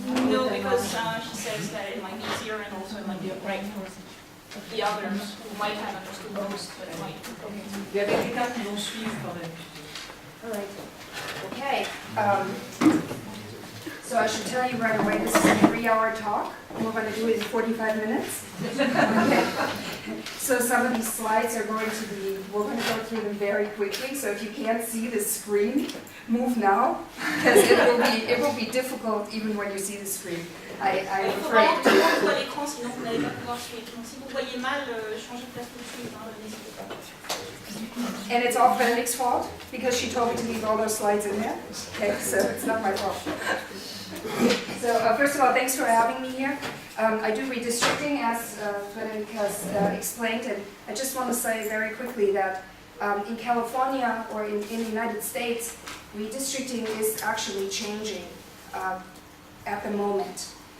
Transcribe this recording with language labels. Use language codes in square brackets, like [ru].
[en] No, because she says that it might be easier and also it might be a break for the others who might have understood most, but it might. [fr] Il y avait quelqu'un qui vont suivre quand même. [en] All right. Okay. So I should tell you right away, this is a 3-hour talk. We're going to do it in 45 minutes. Okay. So some of these slides are going to be, we're going to go through them very quickly. So if you can't see the screen, move now, because it will be difficult even when you see the screen. I'm [fr] Il faut vraiment [en] afraid. [fr] que tout le monde voit l'écran, sinon vous n'allez pas pouvoir suivre. Donc si vous voyez mal, changez de place tout de suite, n'hésitez pas. [en] And it's all Frédérick's fault, because she told me to leave all those slides in there. Okay, so it's not my fault. So first of all, thanks for having me here. I do redistricting, as Frédérick has explained, and I just want to say very quickly that in California or in the United States, redistricting is actually changing at the moment.